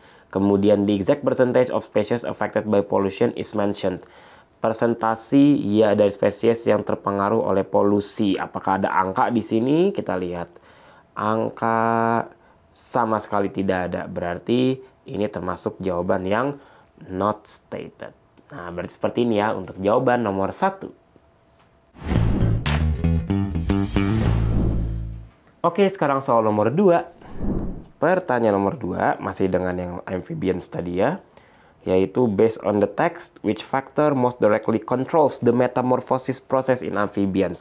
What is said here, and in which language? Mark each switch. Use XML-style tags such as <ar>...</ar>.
<en>Kemudian the exact percentage of species affected by pollution is mentioned.</en> <id>Persentasi ya dari spesies yang terpengaruh oleh polusi. Apakah ada angka di sini? Kita lihat. Angka sama sekali tidak ada. Berarti ini termasuk jawaban yang not stated. Nah, berarti seperti ini ya untuk jawaban nomor 1. Oke, sekarang soal nomor 2. Pertanyaan nomor 2 masih dengan yang amphibians tadi ya.</id> <en>Yaitu based on the text, which factor most directly controls the metamorphosis process in amphibians.</en>